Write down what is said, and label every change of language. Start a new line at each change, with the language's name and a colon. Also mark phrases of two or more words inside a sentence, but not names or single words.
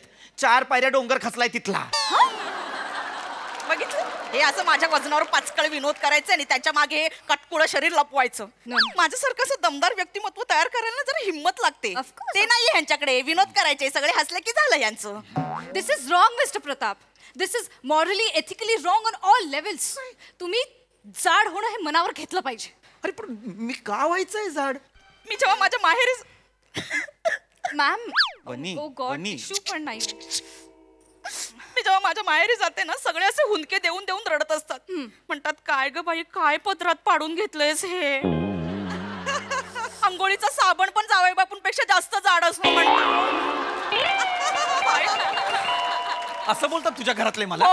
Marathi: 4 पायऱ्या डोंगर खचलाय तिथला. बघितलं, हे असं माझ्या वजनावर पाचकळ विनोद करायचे आणि त्याच्या मागे कटकुळं शरीर लपवायचं. माझ्यासारखं असं दमदार व्यक्तिमत्व तयार करायला जरा हिंमत लागते. ते नाहीये ह्यांच्याकडे. विनोद करायचे, सगळे हसले की झालं यांचं.
English: This is wrong Mister Pratap. This is morally ethically wrong on all levels.
Marathi: तुम्ही जाड होणं हे मनावर घेतलं पाहिजे. अरे पण मी का व्हायचंय जाड? मी जेव्हा माझ्या माहेरी मॅम. बनी,
English: Oh God,
Marathi: बनी. टिश्यू पण नाही. मी जेव्हा माझ्या माहेरी जाते ना, सगळे असे हुंदके देऊन देऊन रडत असतात. म्हणतात, काय ग बाई, काय पदरात पाडून घेतलंयस हे. अंघोळीचा साबण पण जावई बापूंपेक्षा जास्त जाड असतो असं बोलतात तुझ्या घरातले मला?